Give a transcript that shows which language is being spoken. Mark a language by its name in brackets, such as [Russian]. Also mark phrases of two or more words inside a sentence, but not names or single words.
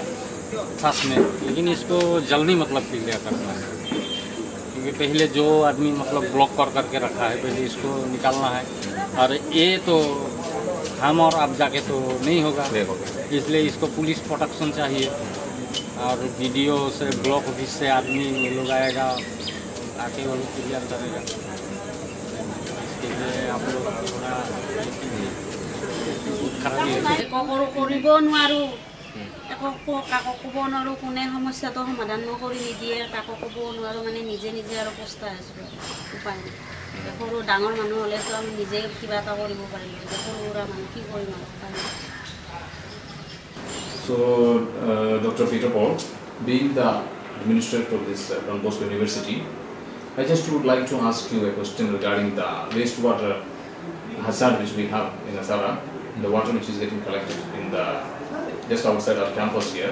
[Hindi] साथ में, लेकिन इसको जल्दी मतलब क्लियर करना है, क्योंकि पहले जो आदमी मतलब ब्लॉक करके रखा है पहले इसको निकालना है, और ये तो हम और आप जाके तो नहीं होगा, इसलिए इसको [English] police protection [Hindi] चाहिए, और वीडियो से [English] block office [Hindi] से आदमी लोग आएगा, आके वो लोग क्लियर करेगा। इसके लिए आप लोग थोड़ा खराबी है। [Assamese] কাকো ক'ব নোৱাৰোঁ কোনে সমস্যাটো সমাধান কৰি নিদিয়ে কাকো ক'ব নোৱাৰোঁ মানে নিজে নিজে আৰু পস্তাই আছোঁ উপায় নাই সৰু ডাঙৰ মানুহ হ'লেতো আমি নিজে কিবা এটা কৰিব পাৰিলোঁ সৰু সুৰা মানুহ কি কৰিম আৰু উপায় নাই [English] So, Dr. Peter Paul, being the administrator of this Don Bosco University, I just would like to ask you a question regarding the wastewater hazard which we have in Azara, the water which is getting collected in the just outside our campus here.